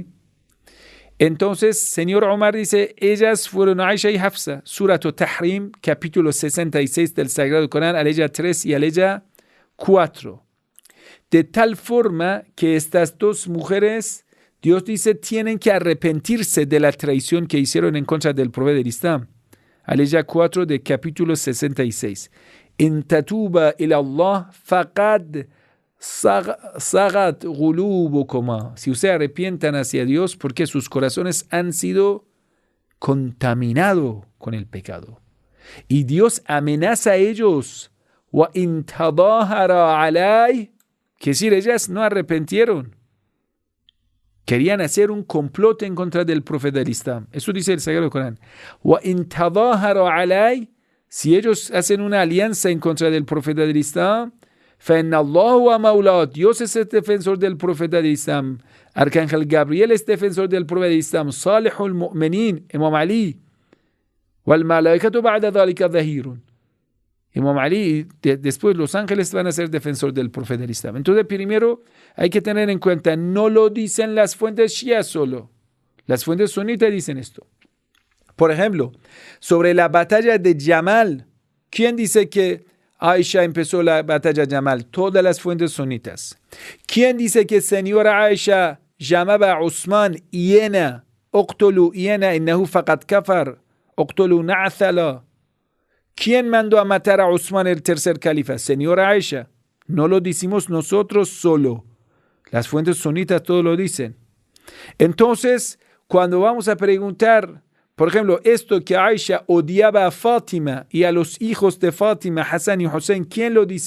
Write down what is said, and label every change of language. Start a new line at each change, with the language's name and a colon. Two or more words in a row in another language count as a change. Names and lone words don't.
Spanish: Entonces, señor Omar dice, ellas fueron Aisha y Hafsa, Surah Tahrim, capítulo 66 del Sagrado Corán, aleya 3 y aleya 4. De tal forma que estas dos mujeres, Dios dice, tienen que arrepentirse de la traición que hicieron en contra del profeta del Islam. Aleya 4 de capítulo 66.
Arabic: إن تتوبا إلى الله فقد صغت قلوبكما.
Spanish: Si ustedes arrepientan hacia Dios, porque sus corazones han sido contaminados con el pecado. Y Dios amenaza a ellos.
Arabic: وإن تظاهرا عليه.
Spanish: Que decir, ellas no arrepintieron. Querían hacer un complot en contra del profeta del Islam. Eso dice el Sagrado Corán.
Arabic: وإن تظاهرا عليه.
Spanish: Si ellos hacen una alianza en contra del profeta del Islam,
Arabic: فَإِنَّ اللَّهُ وَمَوْلَاهُ.
Spanish: Dios es el defensor del profeta del Islam. Arcángel Gabriel es defensor del profeta del Islam.
Arabic: صالح المؤمنين, Imam Ali. وَالْمَلَائِكَةُ بَعْدَ ذَلِكَ ظَهِيرٌ.
Spanish: Imam Ali, después los ángeles van a ser defensor del profeta del Islam. Entonces, primero hay que tener en cuenta, no lo dicen las fuentes shia solo. Las fuentes sunitas dicen esto. Por ejemplo, sobre la batalla de Yamal, ¿quién dice que Aisha empezó la batalla de Yamal? Todas las fuentes sunitas. ¿Quién dice que señora Aisha llamaba a Usman Iena,
Arabic: اقتلوا نعثلا إنه فقد كفر اقتلوا نعثلا?
Spanish: ¿Quién mandó a matar a Usman, el tercer califa? Señora Aisha. No lo decimos nosotros solo. Las fuentes sunitas todo lo dicen. Entonces, cuando vamos a preguntar, por ejemplo, esto que Aisha odiaba a Fátima y a los hijos de Fátima, Hassan y Hussein, ¿quién lo dice?